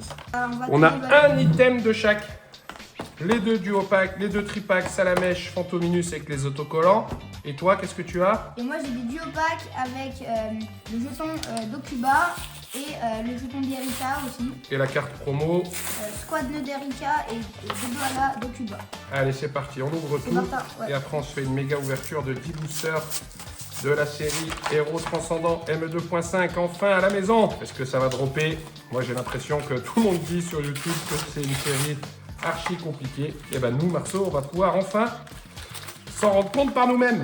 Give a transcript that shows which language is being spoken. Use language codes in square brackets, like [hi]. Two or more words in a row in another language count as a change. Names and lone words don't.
[fr] On a un item de chaque. Les deux duopacks, les deux tripacks, Salamèche, Fantominus avec les autocollants. Et toi, qu'est-ce que tu as? Et moi, j'ai des duopacks avec le jeton d'Okuba et le jeton d'Erika aussi. Et la carte promo. Squadne d'Erika et Dodoala d'Okuba. Allez, c'est parti, on ouvre tout. Ouais. Et après, on se fait une méga ouverture de 10 boosters de la série Héros Transcendant M2.5 enfin à la maison. Est-ce que ça va dropper? Moi, j'ai l'impression que tout le monde dit sur YouTube que c'est une série archi compliquée. Et ben nous, Marceau, on va pouvoir enfin s'en rendre compte par nous-mêmes.